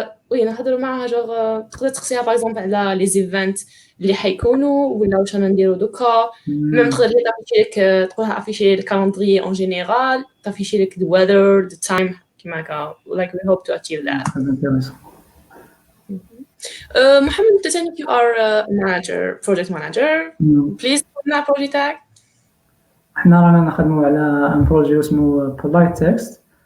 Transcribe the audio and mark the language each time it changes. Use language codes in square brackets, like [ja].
[ar] وي نهضروا معها تقدر تقصيها باغ اكزومبل على لي زيفنت اللي حيكونوا ولا واش انا نديرو دوكا. ميم تقدر تافيشي لك تقولها افيشي الكالندري اون جينيرال، تافيشي لك [en] the weather, the time [ar] كيما هكا. [en] Like we hope to achieve that. محمد [ar] انت ثاني [en] you are a manager, project manager. Please tell me project تاعك. [ar] احنا رانا نخدموا على ان بروجي اسمه polite text.